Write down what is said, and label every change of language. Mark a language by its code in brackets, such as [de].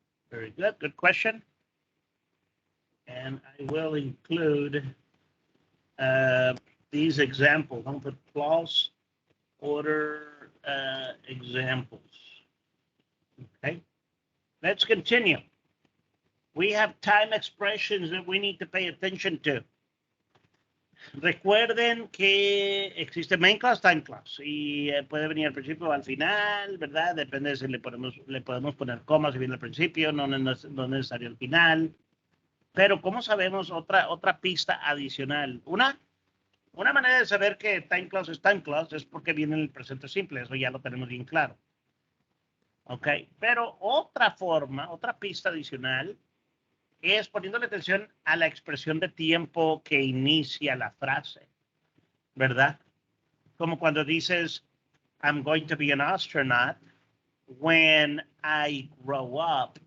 [en] Very good, good question. And I will include these examples. I'm going to put clause order examples. Okay, let's continue. We have time expressions that we need to pay attention to. [es] Recuerden que existe main clause, time clause, y puede venir al principio o al final, ¿verdad? Depende si le podemos poner comas si viene al principio, no necesario al final. Pero ¿cómo sabemos otra pista adicional? Una manera de saber que time clause es porque viene en el presente simple, eso ya lo tenemos bien claro. Ok, pero otra forma, otra pista adicional es poniéndole atención a la expresión de tiempo que inicia la frase, ¿verdad? [en] Como cuando dices, I'm going to be an astronaut when I grow up.